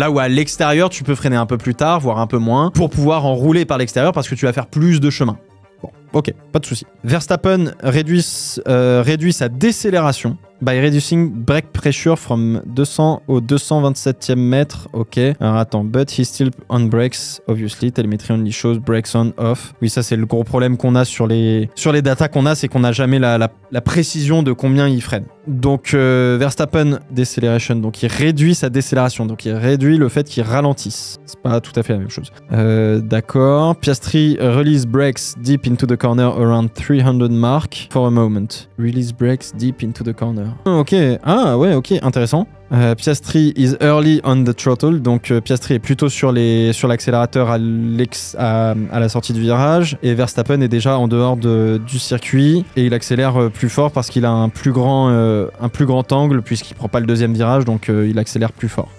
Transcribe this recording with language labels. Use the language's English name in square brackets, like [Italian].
[French] Là où à l'extérieur, tu peux freiner un peu plus tard, voire un peu moins, pour pouvoir enrouler par l'extérieur parce que tu vas faire plus de chemin. Bon, ok, pas de souci. Verstappen réduit sa décélération [English] by reducing brake pressure from 200 [French] au 227e mètre. Ok. Alors attends, [English] but he's still on brakes, obviously. Telemetry only shows brakes on, off. [French] Oui, ça c'est le gros problème qu'on a sur les datas qu'on a, c'est qu'on n'a jamais la précision de combien il freine. Donc Verstappen deceleration, donc il réduit sa décélération, donc il réduit le fait qu'il ralentisse. C'est pas tout à fait la même chose. D'accord. [English] Piastri release brakes deep into the corner around 300 mark for a moment. Release brakes deep into the corner. [French] Ok, ah ouais, ok, intéressant. [English] Piastri is early on the throttle, [French] donc Piastri est plutôt sur l'accélérateur à la sortie du virage et Verstappen est déjà en dehors du circuit et il accélère plus fort parce qu'il a un plus grand angle puisqu'il prend pas le deuxième virage, donc il accélère plus fort.